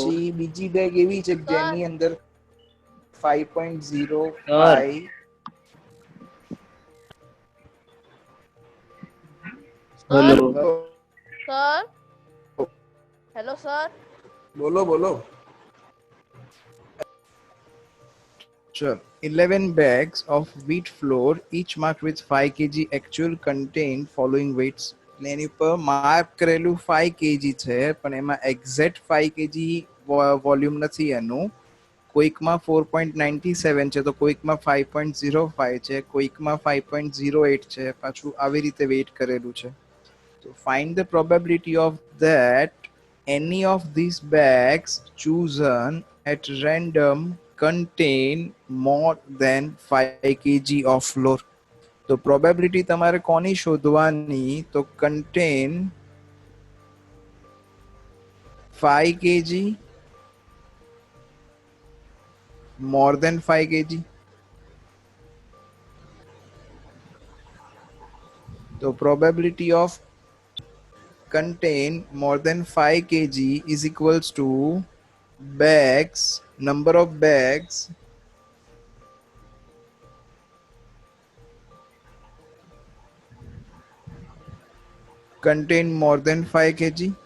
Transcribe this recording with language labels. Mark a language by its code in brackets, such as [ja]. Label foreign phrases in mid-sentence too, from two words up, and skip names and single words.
[gu] પછી બીજી બેગ એવી છે કે જેની અંદર 5.05 હેલો સર હેલો સર બોલો બોલો Sure. [en] 11 bags of wheat flour, each marked with 5 kg actual contain following weights. [gu] એટલે એની ઉપર માર્ક કરેલું 5 kg છે પણ એમાં એક્ઝેક્ટ 5 kg વોલ્યુમ નથી એનું કોઈકમાં 4.97 છે તો કોઈકમાં 5.05 છે કોઈકમાં 5.08 છે પાછું આવી રીતે વેઇટ કરેલું છે તો [en] find the probability of that any of these bags chosen at random contain more than 5 kg of flour [gu] તો પ્રોબેબિલિટી તમારે કોની શોધવાની તો contain [en] 5 kg more than 5 kg [gu] તો [en] probability of contain more than 5 kg is equals to bags number of bags contain more than 5 kg